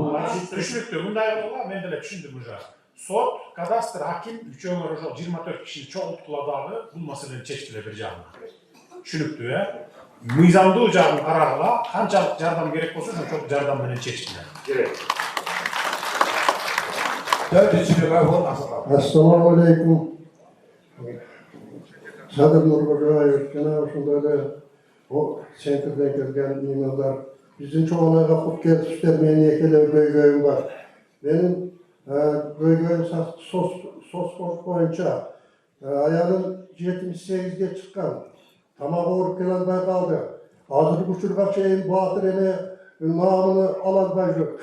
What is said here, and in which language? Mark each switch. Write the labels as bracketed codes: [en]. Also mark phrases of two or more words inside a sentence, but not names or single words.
[ky] Түшүнүктүү, мындай болгон, мен деле түшүндүм уже. Сот, кадастр, аким үчөөңөр ошол 24 кишини чогулткула дагы бул маселени чечкиле бир жагынан. Түшүнүктүү, мыйзамдуу жагын карагыла, канчалык жардам керек болсо ошол жардам менен чечкиле. Керек. [ar] السلام عليكم. [ky] Sadır Nurgulayev, jana ошондой эле Центрден келген имамдар. Биздин чоңайга куп келишиптер, менин экеле көйгөйүм бар. Менин көйгөйүм соц боюнча аялым 78ге чыккан. Тамагы ооруп келе албай калды. Азыркы учурга чейин баатыр эне наамын ала албай жүр.